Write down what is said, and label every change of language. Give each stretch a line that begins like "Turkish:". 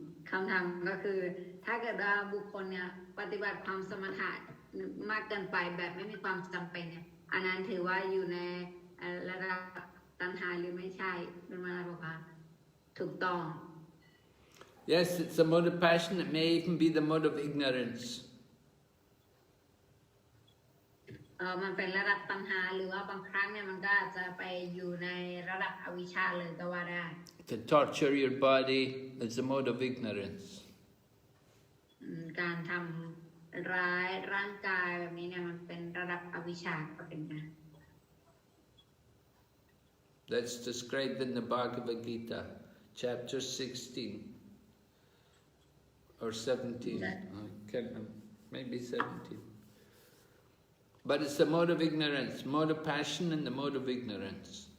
Thai: คำถามก็คือถ้าเกิดว่าบุคคลเนี่ยปฏิบัติความสมถะมากเกินไปแบบไม่มีความจำเป็นเนี่ยอันนั้นถือว่าอยู่ในระดับตัณหาหรือไม่ใช่เป็นมาบอกว่าถูกต้อง
English: Yes, it's a mode of passion. It may even be the mode of ignorance.
Thai: มันเป็นระดับตัณหาหรือว่าบางครั้งเนี่ยมันก็อาจจะไปอยู่ในระดับอวิชชาเลยก็ว่าได้
English: To torture your body is a mode of ignorance.
Thai: การทำร้ายร่างกายแบบนี้เนี่ยมันเป็นระดับอวิชชาก็เป็นนะ
English: That's described in the Bhagavad Gita, chapter 16 or 17. I can't remember, maybe 17. But it's the mode of ignorance, mode of passion and the mode of ignorance.